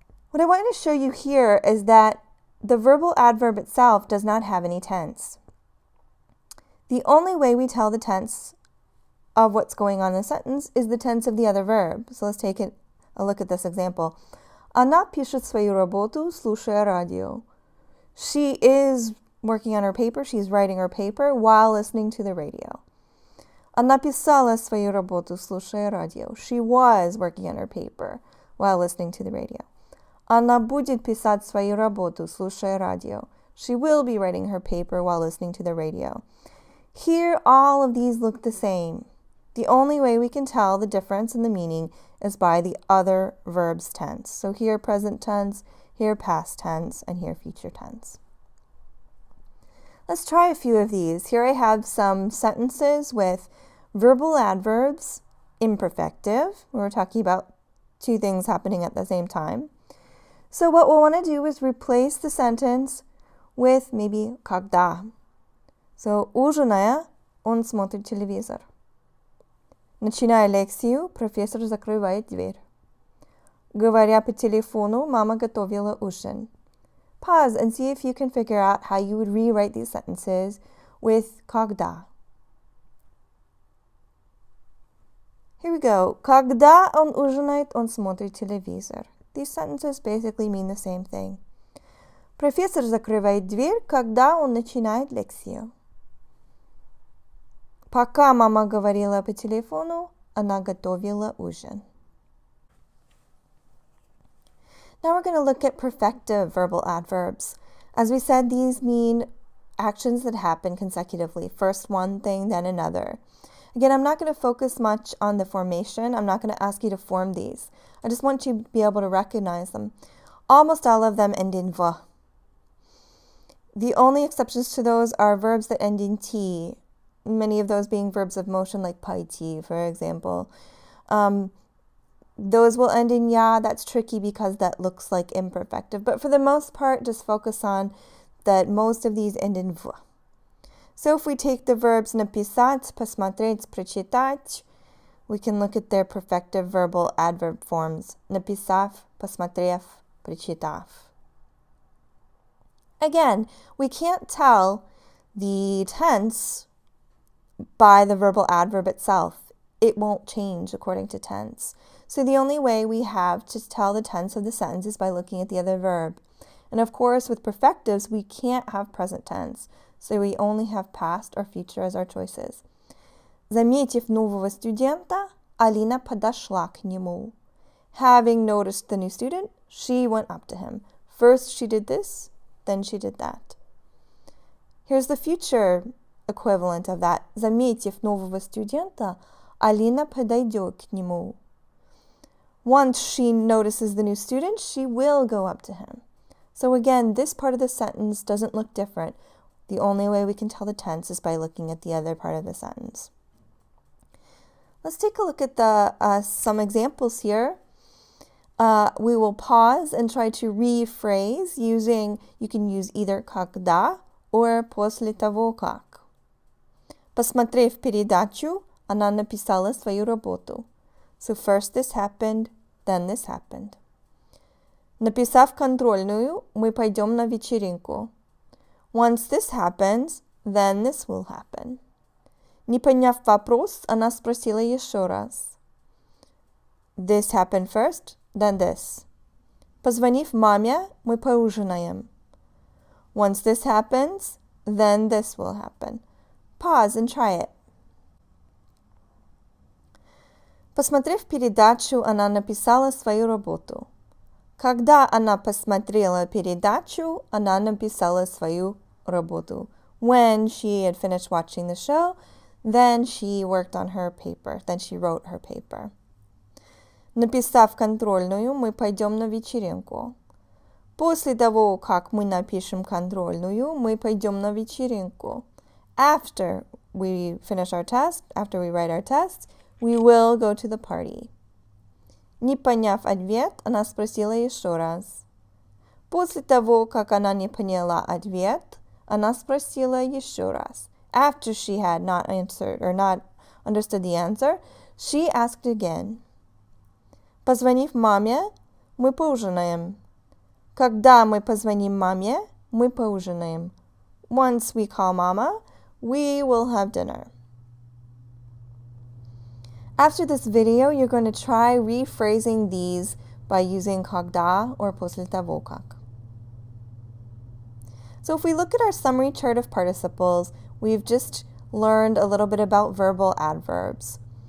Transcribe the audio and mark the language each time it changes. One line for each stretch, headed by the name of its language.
English: What I want to show you here is that the verbal adverb itself does not have any tense. The only way we tell the tense of what's going on in the sentence is the tense of the other verb. So let's take a look at this example.
Russian: Она пишет свою работу, слушая радио.
English: She is working on her paper, she's writing her paper while listening to the radio.
Russian: Она писала свою работу, слушая радио.
English: She was working on her paper while listening to the radio.
Russian: Она будет писать свою работу, слушая радио.
English: She will be writing her paper while listening to the radio. Here, all of these look the same. The only way we can tell the difference in the meaning is by the other verb's tense. So here present tense, here past tense, and here future tense. Let's try a few of these. Here I have some sentences with verbal adverbs, imperfective. We're talking about two things happening at the same time. So what we'll want to do is replace the sentence with maybe когда.
Russian: So ужиная, он смотрит телевизор. Начиная лекцию, профессор закрывает дверь. Говоря по телефону, мама готовила ужин.
English: Pause and see if you can figure out how you would rewrite these sentences with когда. Here we go.
Russian: Когда он ужинает, он смотрит телевизор.
English: These sentences basically mean the same thing.
Russian: Профессор закрывает дверь, когда он начинает лекцию. Пока мама говорила по телефону, она готовила ужин.
English: Now we're going to look at perfective verbal adverbs. As we said, these mean actions that happen consecutively. First one thing, then another. Again, I'm not going to focus much on the formation. I'm not going to ask you to form these. I just want you to be able to recognize them. Almost all of them end in v. The only exceptions to those are verbs that end in t, many of those being verbs of motion like paiti, for example. Those will end in ya. That's tricky because that looks like imperfective. But for the most part, just focus on that most of these end in v. So if we take the verbs
Russian: написать, посмотреть, прочитать,
English: we can look at their perfective verbal adverb forms.
Russian: Написав, посмотрев, прочитав.
English: Again, we can't tell the tense by the verbal adverb itself. It won't change according to tense. So the only way we have to tell the tense of the sentence is by looking at the other verb. And of course, with perfectives, we can't have present tense. So we only have past or future as our choices.
Russian: Заметив нового студента, Алина подошла к нему.
English: Having noticed the new student, she went up to him. First she did this, then she did that. Here's the future equivalent of that.
Russian: Заметив нового студента, Алина подойдет к нему.
English: Once she notices the new student, she will go up to him. So again, this part of the sentence doesn't look different. The only way we can tell the tense is by looking at the other part of the sentence. Let's take a look at some examples here. We will pause and try to rephrase using, you can use either когда or
Russian: после того как. Посмотрев передачу, она написала свою работу.
English: So first this happened, then this happened.
Russian: Написав контрольную, мы пойдем на вечеринку.
English: Once this happens, then this will happen.
Russian: Не поняв вопрос, она спросила еще раз.
English: This happened first, then this.
Russian: Позвонив маме, мы поужинаем.
English: Once this happens, then this will happen. Pause and try it.
Russian: Посмотрев передачу, она написала свою работу. Когда она посмотрела передачу, она написала свою работу.
English: When she had finished watching the show, then she worked on her paper. Then she wrote her paper.
Russian: Написав контрольную, мы пойдем на вечеринку. После того, как мы напишем контрольную, мы пойдем на вечеринку.
English: After we finish our test, after we write our test, we will go to the party.
Russian: Не поняв ответ, она спросила еще раз. После того, как она не поняла ответ, она спросила еще раз.
English: After she had not answered or not understood the answer, she asked again.
Russian: Позвонив маме, мы поужинаем. Когда мы позвоним маме, мы поужинаем.
English: Once we call mama, we will have dinner. After this video, you're going to try rephrasing these by using когда or
Russian: после того как.
English: So if we look at our summary chart of participles, we've just learned a little bit about verbal adverbs.